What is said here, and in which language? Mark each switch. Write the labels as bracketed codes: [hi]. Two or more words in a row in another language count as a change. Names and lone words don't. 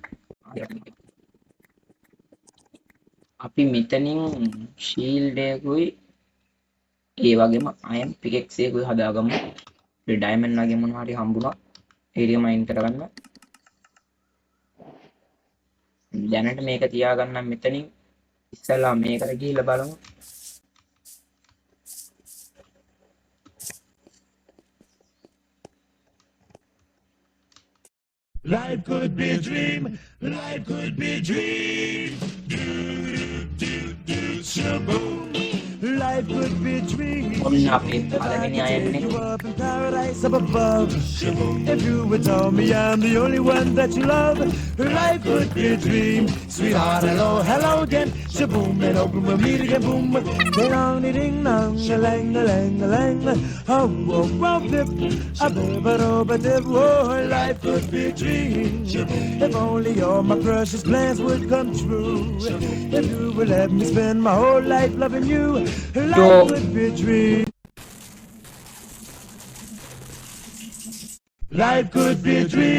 [si] අපි මෙතනින් ෂීල්ඩ් එකකුයි ඒ වගේම [en] iron pickaxe [si] එකකුයි හදාගමු. ඩයමන්ඩ් වගේ මොනවා හරි හම්බුණා. ඒ ටික මයින් කරගන්න. දැනට මේක තියාගන්නම් මෙතනින් ඉස්සලා මේකට ගිහිල්ලා බලමු. [en] Life could be a dream, life could be a dream. Do, do, do, shaboom. Life could be a dream. [si] ඔන්න අපේ පළවෙනි අයන් එක. [en] You up in paradise up above. If you would tell me I'm the only one that you love, life could be a dream. Sweetheart, hello, hello again. Shaboom, and open with me again, boom. Ding dong, ding dong, a lang, a lang, a lang. Oh, oh, oh, dip, a bib, a rob, a dip. Oh, life could be a dream. If only all my precious plans would come true. If you would let me spend my whole life loving you, life could be a dream. Life could be a dream.